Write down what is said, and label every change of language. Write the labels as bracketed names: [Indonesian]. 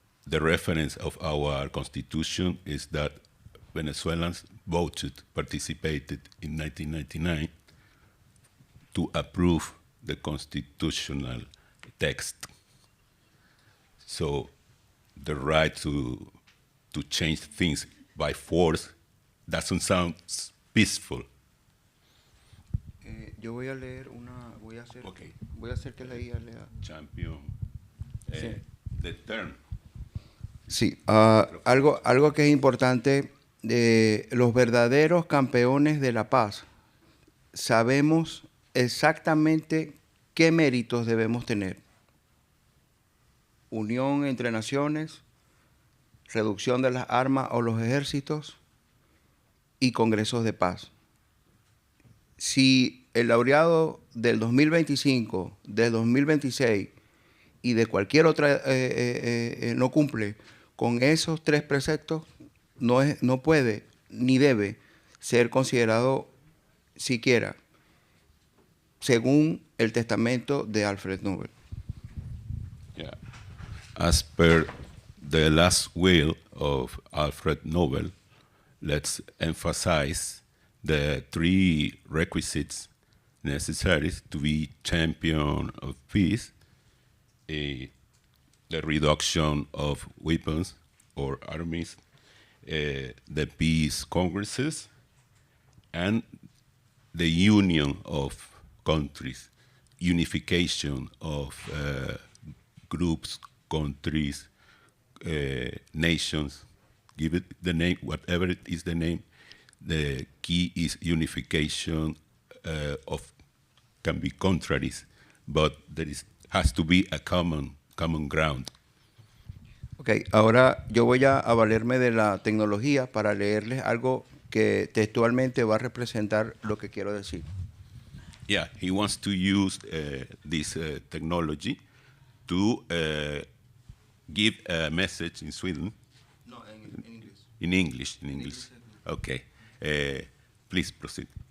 [English] The reference of our constitution is that Venezuelans participated in 1999 to approve the constitutional text. So the right to change things by force doesn't sound peaceful. [Spanish] Yo voy a leer voy a hacer que la guía lea. [English] Champion. [Spanish] Sí. [English] The term. [Spanish] Sí, algo que es importante, los verdaderos campeones de la paz sabemos exactamente qué méritos debemos tener. Unión entre naciones, reducción de las armas o los ejércitos y congresos de paz. Si el laureado del 2025, del 2026 y de cualquier otra no cumple con esos tres preceptos, no puede ni debe ser considerado siquiera según el testamento de Alfred Nobel. [English] Yeah. As per the last will of Alfred Nobel, let's emphasize the three requisites necessary to be champion of peace: the reduction of weapons or armies, the peace congresses, and the union of countries, unification of groups, countries, nations. Give it the name, whatever it is the name. The key is unification can be contraries, but has to be a common ground. [Spanish] Ok, ahora yo voy a valerme de la tecnología para leerles algo que textualmente va a representar lo que quiero decir. [English] Yeah, he wants to use this technology to give a message in Sweden. [Spanish] No, en inglés. [English] In English. Okay. Please proceed.